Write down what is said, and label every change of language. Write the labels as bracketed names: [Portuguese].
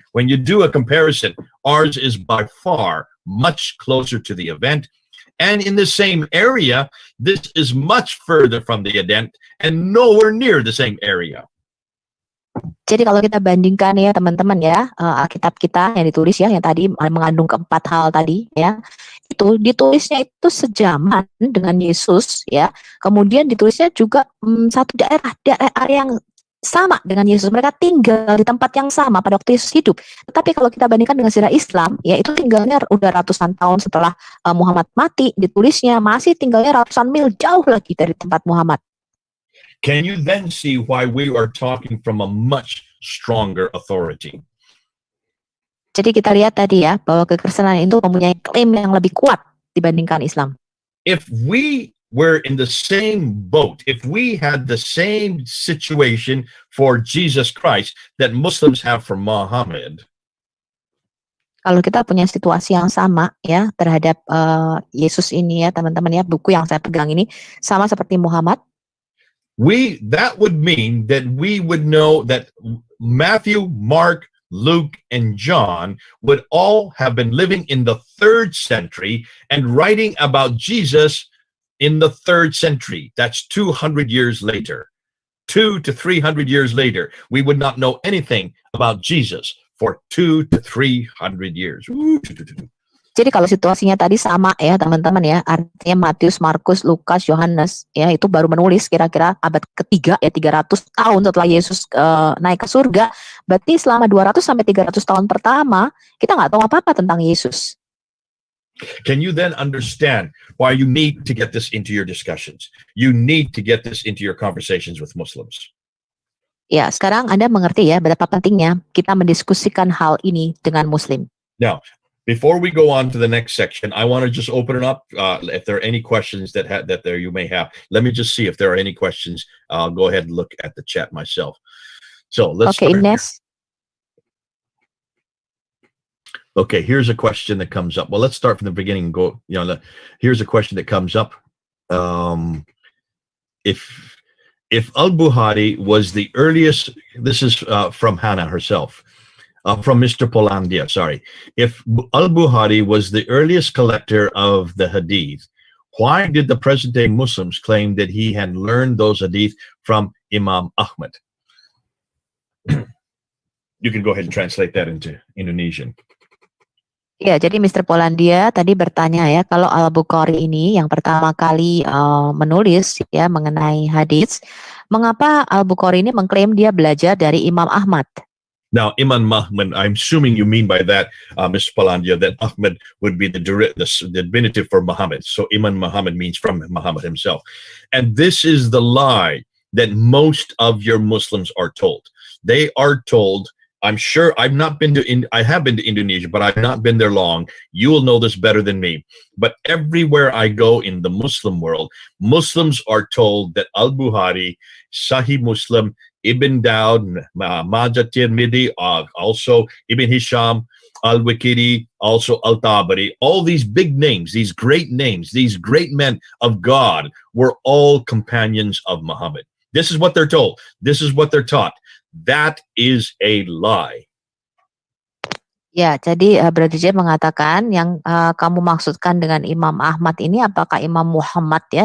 [English] When you do a comparison, ours is by far much closer to the event. And in the same area, this is much further from the event and nowhere near the same area. [Indonesian] Jadi kalau kita bandingkan ya teman-teman ya, Alkitab kita yang ditulis ya, yang tadi mengandung keempat hal tadi ya, itu ditulisnya itu sejaman dengan Yesus ya, kemudian ditulisnya juga satu daerah yang sama dengan Yesus. Mereka tinggal di tempat yang sama pada waktu Yesus hidup. Tetapi kalau kita bandingkan dengan sejarah Islam, ya itu tinggalnya udah ratusan tahun setelah Muhammad mati, ditulisnya masih tinggalnya ratusan mil jauh lagi dari tempat Muhammad. [English] Can you then see why we are talking from a much stronger authority? [Indonesian] Jadi kita lihat tadi ya, bahwa kekristenan itu mempunyai klaim yang lebih kuat dibandingkan Islam. [English] If we were in the same boat, if we had the same situation for Jesus Christ that Muslims have for Muhammad, [Indonesian] kalau kita punya situasi yang sama ya terhadap Yesus ini ya teman-teman ya, buku yang saya pegang ini sama seperti Muhammad, [English] that would mean that we would know that Matthew, Mark, Luke, and John would all have been living in the 3rd century and writing about Jesus in the 3rd century. That's 200 years later. 200 to 300 years later, we would not know anything about Jesus for 200 to 300 years. [Indonesian] Jadi kalau situasinya tadi sama ya teman-teman ya, artinya Matius, Markus, Lukas, Yohanes ya itu baru menulis kira-kira abad ketiga ya, 300 tahun setelah Yesus naik ke surga. Berarti selama 200 sampai 300 tahun pertama kita nggak tahu apa-apa tentang Yesus. [English] Can you then understand why you need to get this into your discussions? You need to get this into your conversations with Muslims. [Indonesian] Ya, sekarang Anda mengerti ya betapa pentingnya kita mendiskusikan hal ini dengan Muslim. [English] Now, before we go on to the next section, I want to just open it up. If there are any questions that you may have, let me just see if there are any questions. I'll go ahead and look at the chat myself. So let's Okay, start. Ines. Okay, here's a question that comes up. Well, let's start from the beginning and go. Here's a question that comes up. If Al-Bukhari was the earliest, this is from Hannah herself. From Mr. Polandia, sorry. If Al-Bukhari was the earliest collector of the hadith, why did the present-day Muslims claim that he had learned those hadith from Imam Ahmad? You can go ahead and translate that into Indonesian. [Indonesian] Ya, jadi Mr. Polandia tadi bertanya ya, kalau Al-Bukhari ini yang pertama kali menulis ya mengenai hadis, mengapa Al-Bukhari ini mengklaim dia belajar dari Imam Ahmad? [English] Now, Imam Muhammad, I'm assuming you mean by that, Mr. Palandia, that Ahmed would be the diminutive for Muhammad. So Imam Muhammad means from Muhammad himself. And this is the lie that most of your Muslims are told. They are told, I'm sure I have been to Indonesia, but I've not been there long. You will know this better than me. But everywhere I go in the Muslim world, Muslims are told that Al-Bukhari, Sahih Muslim, Ibn Dawud, Majah Tirmidhi, also Ibn Hisham, Al-Waqidi, also Al-Tabari, all these big names, these great men of God were all companions of Muhammad. This is what they're told. This is what they're taught. That is a lie. [Indonesian] Ya, jadi Brother J mengatakan yang kamu maksudkan dengan Imam Ahmad ini apakah Imam Muhammad ya?